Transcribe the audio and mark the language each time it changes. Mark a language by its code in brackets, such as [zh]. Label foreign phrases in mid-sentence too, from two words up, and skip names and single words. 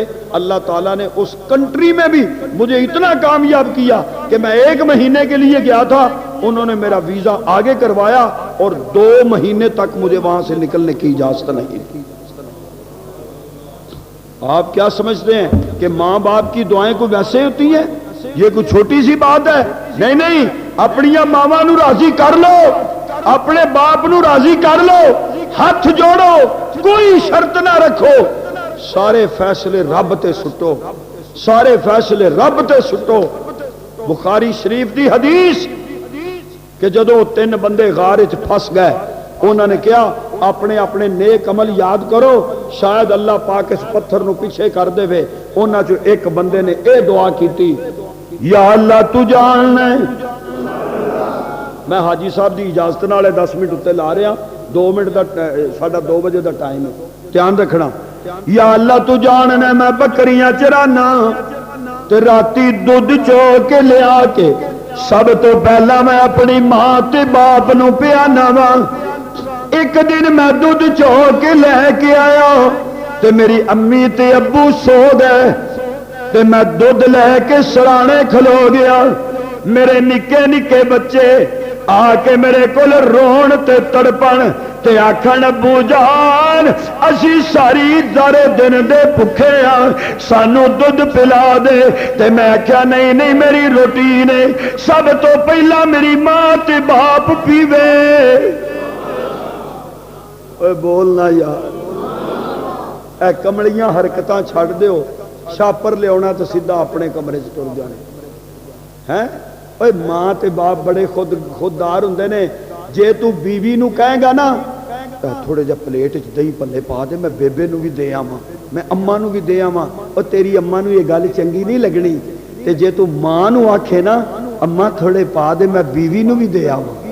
[ur] اللہ تعالیٰ نے اس کنٹری میں بھی مجھے اتنا کامیاب کیا کہ میں 1 مہینے کے لیے گیا تھا، انہوں نے میرا ویزا آگے کروایا اور 2 مہینے تک مجھے وہاں سے نکلنے کی اجازت نہیں تھی۔ آپ کیا سمجھتے ہیں کہ ماں باپ کی دعائیں کو ویسے ہوتی ہیں؟ [pa] یہ کوئی چھوٹی سی بات ہے؟ نہیں، اپنی ماواں نو راضی کر لو، اپنے باپ نو راضی کر لو، ہاتھ جوڑو، کوئی شرط نہ رکھو، سارے فیصلے رب تے سٹو، سارے فیصلے رب تے سٹو۔ بخاری شریف دی حدیث کہ جدو 3 بندے غار وچ پھس گئے، انہوں نے کیا اپنے اپنے نیک عمل یاد کرو، شاید اللہ پاک اس پتھر نو پیچھے کر دے وے۔ انہاں چوں ایک بندے نے اے دعا کیتی، یا اللہ تو جاننا ہے۔ میں حاجی صاحب دی اجازت نال 10 منٹ اتے لا رہا، 2 منٹ دا ساڈا 2 بجے دا ٹائم ہے، دھیان رکھنا۔ یا اللہ تو جاننا میں بکریاں چرانا تے راتی دودھ چو کے لیا کے سب تو پہلا میں اپنی ماں تے باپ نو پیانا وا۔ ایک دن میں دودھ چو کے لے کے آیا تے میری امی تے ابو سو گئے، تے میں دودھ لے کے سرانے کھلو گیا، میرے نکے نکے بچے آ کے میرے کول رون تے تڑپن تے آکھن ابو جان اسی ساری دارے دن دے بھکھے ہاں، سانو دودھ پلا دے۔ تے میں آکھیا نہیں نہیں میری روٹی نے، سب تو پہلا میری ماں تے باپ پیوے۔ اوے بولنا یار، اے کملیاں حرکتاں چھڑ دیو، شاپر لیا تو سیدھا اپنے کمرے چ ٹر جانے ہیں۔ اوے ماں تے باپ بڑے خوددار ہوندے نے، جے تو بیوی نو کہے گا نا تھوڑے جا پلیٹ چ دہی پلے پا دے، میں بیبے نو بھی دے آواں، میں اماں نو بھی دے آواں، اور تیری اماں نو یہ گل چنگی نہیں لگنی، تے جے تو ماں نو آکھے نا اماں تھوڑے پا دے، میں بیوی نو بھی دے آواں،